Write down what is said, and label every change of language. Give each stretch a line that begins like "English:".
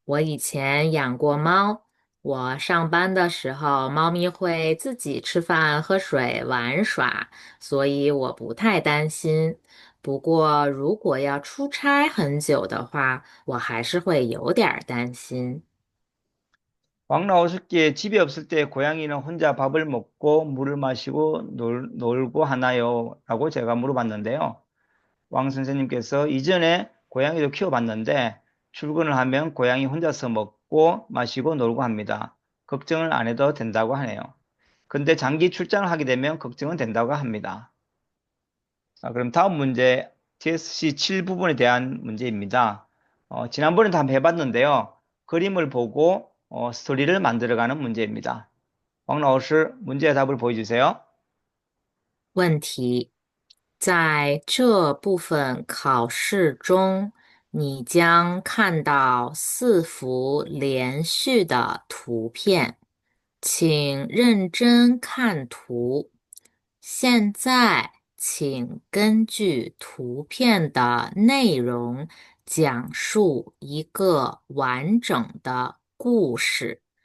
Chinese: 我以前养过猫。我上班的时候，猫咪会自己吃饭、喝水、玩耍，所以我不太担心。不过，如果要出差很久的话，我还是会有点儿担心。
Korean: 왕라오스께 집이 없을 때 고양이는 혼자 밥을 먹고 물을 마시고 놀고 하나요? 라고 제가 물어봤는데요. 왕 선생님께서 이전에 고양이도 키워봤는데 출근을 하면 고양이 혼자서 먹고 마시고 놀고 합니다. 걱정을 안 해도 된다고 하네요. 근데 장기 출장을 하게 되면 걱정은 된다고 합니다. 그럼 다음 문제 TSC 7 부분에 대한 문제입니다. 지난번에도 한번 해봤는데요. 그림을 보고 스토리를 만들어가는 문제입니다. 왕老师 문제의 답을 보여주세요.
Chinese: 问题：在这部分考试中，你将看到4幅连续的图片，请认真看图。现在，请根据图片的内容讲述一个完整的故事。